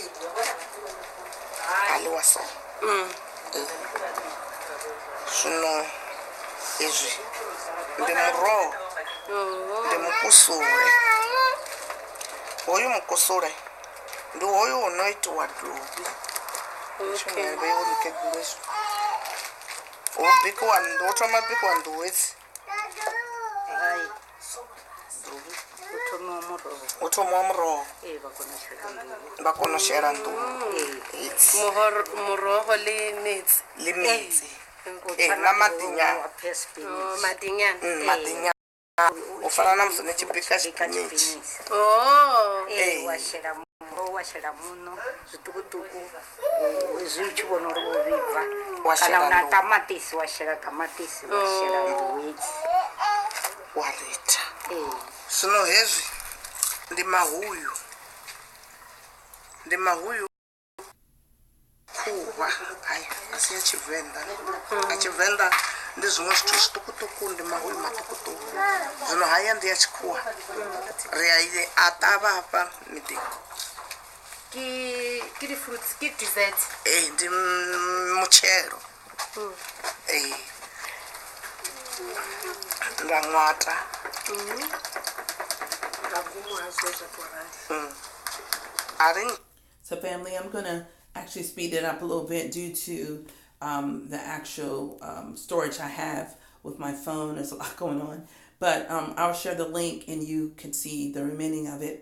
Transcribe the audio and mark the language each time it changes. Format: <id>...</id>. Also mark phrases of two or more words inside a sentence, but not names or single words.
<ve>a ḽiwa so zwino izwi ndi muroho ndi mukusule hoyu mukusule ndi hoyu u no itiwa dovhi tshumelo mukegulu ezwi u thoma bikiwa nḓuhu hedzi u thomiwa muroho vha kona u shela nḓuhu hedzi</ve> <nso>muroho le metsi</nso> <ve>na maḓi nyana maḓi nyana u fana na musi ni tshi bika tshipinichi wa shela muno zwiṱukuṱuku zwi tshi vhona uri wo vhibva kana una tamatisi wa shela tamatisi wa shela nḓuhu hedzi wa ḽita zwino hezwi ndi mahuyu khuvha hayi a si ya Tshivenḓa a Tshivenḓa ndi zwiṅwe zwithu zwiṱukuṱuku ndi mahuyu maṱukuṱuku zwino haya ndi ya tshikhuwa ri a ṱavha hafha miḓini</ve> <nso>ke di-fruits ke desserts</nso> <ve>ndi mutshelo nda ṅwata</ve> <en>So family, I'm going to actually speed it up a little bit due to the actual storage I have with my phone. There's a lot going on. But I'll share the link and you can see the remaining of it.</en>